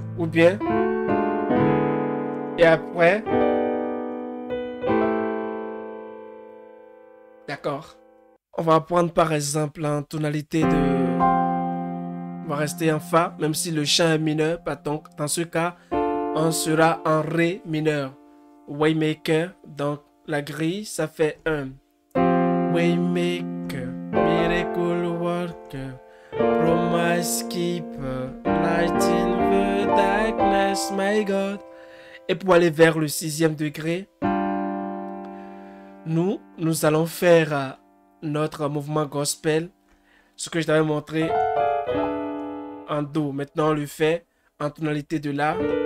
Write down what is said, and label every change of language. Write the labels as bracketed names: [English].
[French] Ou bien, et après, d'accord. On va prendre par exemple en tonalité de. On va rester en Fa, même si le chant est mineur. Donc, dans ce cas, on sera en Ré mineur. Waymaker, donc la grille, ça fait un. [English] Waymaker, miracle worker, promise keeper, light in the darkness, my God. [French] Et pour aller vers le sixième degré, nous allons faire notre mouvement gospel, ce que je t'avais montré en Do. Maintenant, on le fait en tonalité de La.